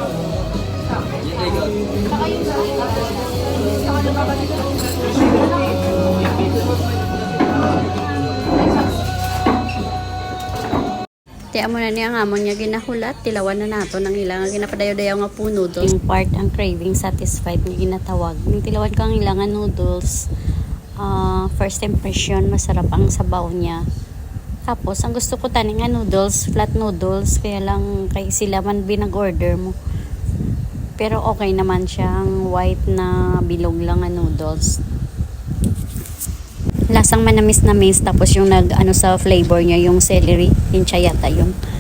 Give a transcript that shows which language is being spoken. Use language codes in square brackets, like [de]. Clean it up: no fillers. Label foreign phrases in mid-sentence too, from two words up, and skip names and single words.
[hil] Kaya mo na niya ang amon niya ginahulat, tilawan na nato ng ilang ginapadayaw-dayaw nga pho noodles. Yung part ang [en] craving satisfied [hil] nga ginatawag. Yung tilawan kang ilang noodles, [en] first impression, [tl] masarap ang sabaw niya. [hil] Tapos, ang gusto ko tani nga noodles, [en] flat noodles, [hil] kaya lang kay sila man binag-order mo. Pero okay naman siyang white na bilog lang nga noodles. Lasang manamis tapos yung sa flavor niya yung celery hincha yata yun.